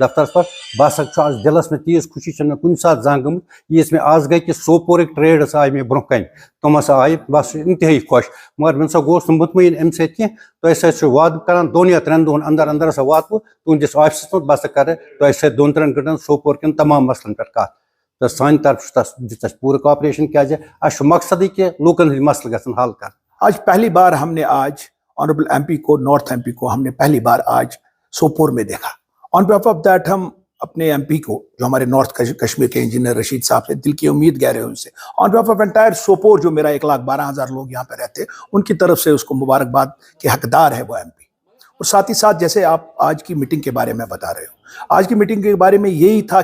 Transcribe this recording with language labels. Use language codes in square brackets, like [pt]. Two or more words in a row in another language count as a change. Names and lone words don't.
[ks] دفترس پٮ۪ٹھ بہٕ ہسا چھُ آز دِلس منٛز تیٖژ خوشی چھنہٕ مےٚ کُنہِ ساتہٕ زانٛہہ گٔمٕژ ییٖژ مےٚ آز گٔے کہ سوپورٕکۍ ٹریڈ ہسا آیہِ مےٚ برونٛہہ کنہِ تِم ہسا آیہِ بہٕ ہسا چھُس انتہٲیی خۄش مگر مےٚ نسا گوس نہٕ مطمعین امہِ سۭتۍ کینٛہہ تۄہہِ سۭتۍ چھُ وعدٕ کران 2 یا 3 دۄہن اندر اندر ہسا واتہٕ بہٕ تُہنٛدِس آفسس منٛز بہٕ ہسا کرٕ تۄہہِ سۭتۍ 2-3 گٲنٛٹن سوپور کٮ۪ن تمام مسلن پٮ۪ٹھ کتھ تہٕ سانہِ طرفہٕ چھُ تس دِژ اَسہِ پوٗرٕ کاپریشن کیازِ اَسہِ چھُ مقصدٕے کہ لوٗکن ہٕنٛدۍ مسلہٕ گژھن حل کرٕنۍ [ur] آج پہلی بار ہم نے آج [en] honorable MP [ur] کو [en] north MP [ur] کو ہم نے پہلی بار آج سوپور میں دیکھا [en] on behalf of that [ur] ہم اپنے ایم پی کو جو ہمارے نارتھ کشمیر کے انجینئر رشید صاحب سے دل کی امید گہ رہے ہیں ان سے [en] on behalf of entire [ur] سوپور جو میرا 1,12,000 لوگ یہاں پہ رہتے ہیں ان کی طرف سے اس کو مبارکباد کے حقدار ہے وہ ایم پی اور ساتھ ہی ساتھ جیسے آپ آج کی میٹنگ کے بارے میں بتا رہے ہو آج کی میٹنگ کے بارے میں یہی تھا